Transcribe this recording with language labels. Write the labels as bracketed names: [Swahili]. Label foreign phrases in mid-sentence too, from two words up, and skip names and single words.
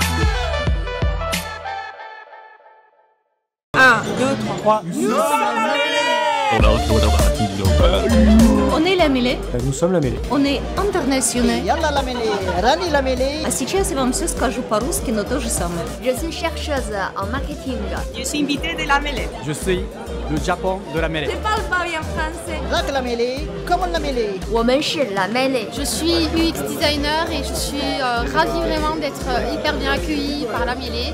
[French] Un, deux, trois. Nous sommes la mêlée. On est la mêlée. Nous sommes la mêlée. On est internationaux. Yalla la mêlée, Rani la mêlée. [Russian] А сейчас я вам все скажу по-русски, но то же самое. [French] Je suis chercheuse en marketing. Je suis invitée de la mêlée. Je suis le Japon de la mêlée. Je parle pas bien français. Rac la mêlée, comment la mêlée? [Chinese] 我们是la mêlée. [French] Je suis UX designer et je suis ravie vraiment d'être hyper bien accueillie par la mêlée.